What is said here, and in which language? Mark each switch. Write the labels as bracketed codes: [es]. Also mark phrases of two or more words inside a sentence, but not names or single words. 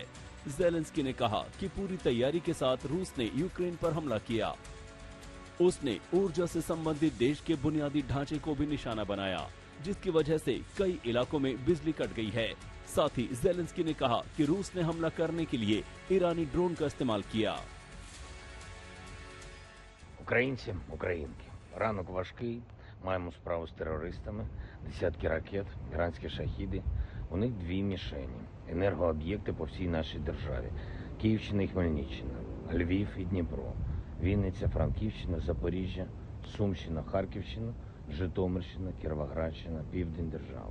[hi] ज़ेलेंस्की ने कहा कि पूरी तैयारी के साथ रूस ने यूक्रेन पर हमला किया। उसने ऊर्जा से संबंधित देश के बुनियादी ढांचे को भी निशाना बनाया, जिसकी वजह से कई इलाकों में बिजली कट गई है। साथ ही ज़ेलेंस्की ने कहा कि रूस ने हमला करने के लिए ईरानी ड्रोन का इस्तेमाल किया। [uk] Українці, українки, ранок важкий, маємо справу з терористами, десятки ракет, іранські шахіди. У них дві мішені – енергооб'єкти по всій нашій державі. Київщина і Хмельниччина, Львів і Дніпро, Вінниця, Франківщина, Запоріжжя, Сумщина, Харківщина, Житомирщина, Кіровоградщина, південь держави.